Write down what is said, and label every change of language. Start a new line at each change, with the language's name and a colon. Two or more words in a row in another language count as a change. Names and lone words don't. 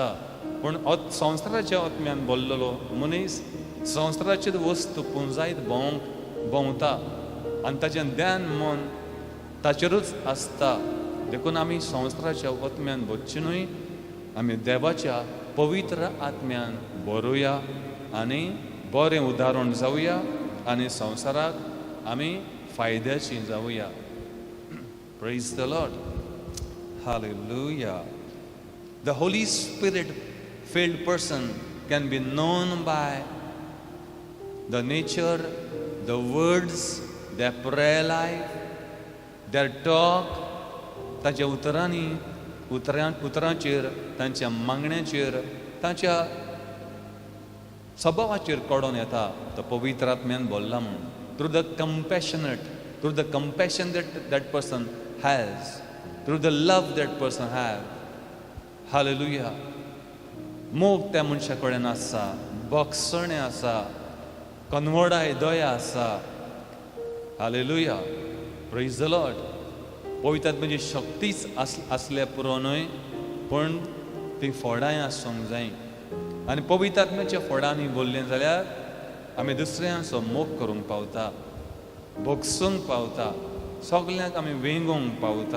Konkani: पूण संवसाराच्या आत्म्यान बोल्लेलो मनीस संवसाराचेर वस्तू पुंजायत भोंवता आनी ताचें ध्यान मन ताचेरूच आसता. देखून आमी संवसाराच्या आत्म्यान बोच्ची न्हय, आमी देवाच्या पवित्र आत्म्यान बरोवया आनी बरें उदाहरण जावया आनी संवसाराक आमी फायद्याची जाऊया.
English: Praise the Lord. Hallelujah. The Holy Spirit filled person can be known by the nature, the words, their prayer life, their talk,
Konkani: तांच्या उतरांचेर, तांच्या मागण्यांचेर, तांच्या स्वभावाचेर कळून येता तो पवित्र आत्म्यान बोल्ला म्हूण.
English: Through the compassion that person has, through the love that person has. Hallelujah.
Konkani: मोग त्या मनशा कडेन आसा, बोगसणें आसा, कनवडाय दया आसा.
English: Hallelujah. Praise the Lord.
Konkani: पवित्र आत्म्याची शक्तीच असल्या पुरोनूय पण ती फोडांय आसूंक जाय. आनी पवित्र आत्म्याच्या फोडांनी बोल्लें जाल्यार आमी दुसऱ्यांचो मोग करूंक पावता, बोगसूंक पावता, सगल्यांक आमी वेंगोवंक पावता.